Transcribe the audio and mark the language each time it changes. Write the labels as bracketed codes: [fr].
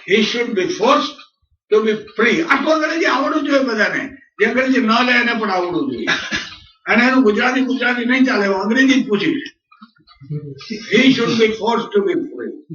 [en] he should be forced to be free. [gu] આટલું અંગ્રેજી આવડવું જોઈએ બધાને. જે અંગ્રેજી ન લે એને પણ આવડવું જોઈએ. અને એનું ગુજરાતી નહીં ચાલે, અંગ્રેજી જ પૂછીશ. [en] he should be forced to be free.